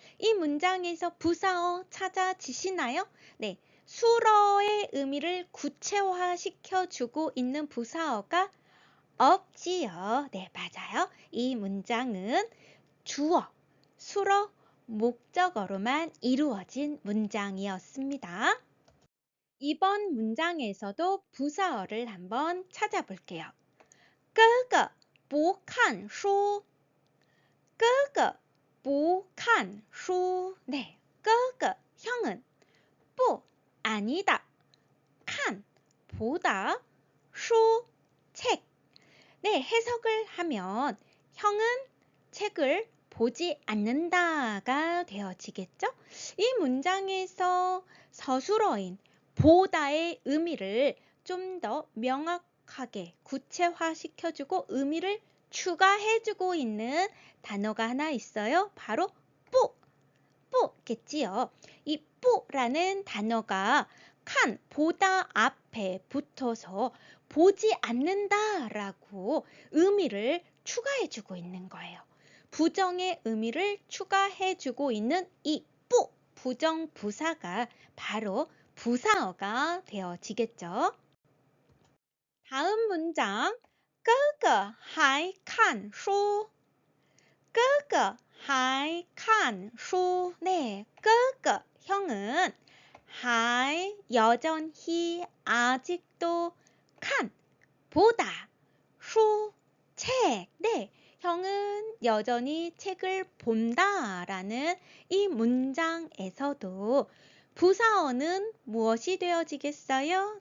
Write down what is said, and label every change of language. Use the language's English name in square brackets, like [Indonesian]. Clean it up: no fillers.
[Korean] 이 문장에서 부사어 찾아지시나요? 네, 수러의 의미를 구체화시켜주고 있는 부사어가 없지요. 네, 맞아요. 이 문장은 주어, 수러, 목적어로만 이루어진 문장이었습니다. 이번 문장에서도 부사어를 한번 찾아볼게요. [Chinese] 哥哥不看书, 哥哥不看书. [Korean] 네, 哥哥, 형은 不, 아니다, 看, 보다, 书, 책. 네, 해석을 하면 형은 책을 보지 않는다가 되어지겠죠? 이 문장에서 서술어인 보다의 의미를 좀 더 명확하게 구체화시켜주고 의미를 추가해주고 있는 단어가 하나 있어요. 바로 뿌겠지요. 이 뿌라는 단어가 칸, 보다 앞에 붙어서 보지 않는다라고 의미를 추가해주고 있는 거예요. 부정의 의미를 추가해주고 있는 이 뿌, 부정부사가 바로 부사어가 되어지겠죠. 다음 문장, [Chinese] 哥哥还看书, 哥哥还看书. [Korean] 네, 哥哥, 형은 还, 여전히, 아직도, 칸, 보다, 수, 책. 네, 형은 여전히 책을 본다라는 이 문장에서도 부사어는 무엇이 되어지겠어요?